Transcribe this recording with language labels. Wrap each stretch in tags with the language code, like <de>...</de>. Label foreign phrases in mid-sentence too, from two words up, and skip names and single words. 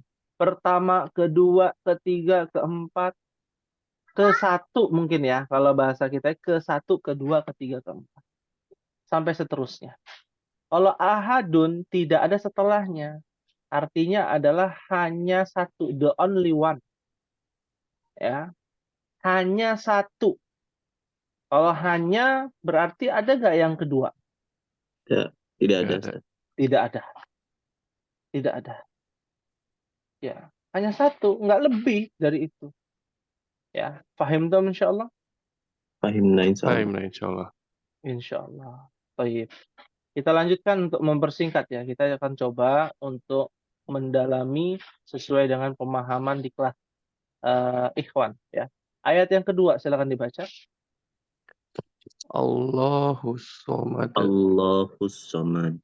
<id>Pertama, kedua, ketiga, keempat, ke-1 mungkin ya. Kalau bahasa kita ke-1, kedua, ketiga, keempat. Sampai seterusnya. Kalau ahadun tidak ada setelahnya. Artinya adalah hanya satu.</id> <en>The only one.</en> <id>Ya. Hanya satu. Kalau hanya berarti ada nggak yang kedua? Ya, tidak Nggak ada. ada. Ustaz. Tidak ada. Tidak ada. Ya. Hanya satu. Nggak lebih dari itu. Ya. Paham tuh insyaallah? Fahimna Fahim insyaallah. insyaallah. Insyaallah. Baik. Kita lanjutkan untuk mempersingkat ya. Kita akan coba untuk mendalami sesuai dengan pemahaman di kelas ikhwan ya. Ayat yang kedua silakan dibaca.</id> <ar>الله الصمد. الله الصمد.</ar>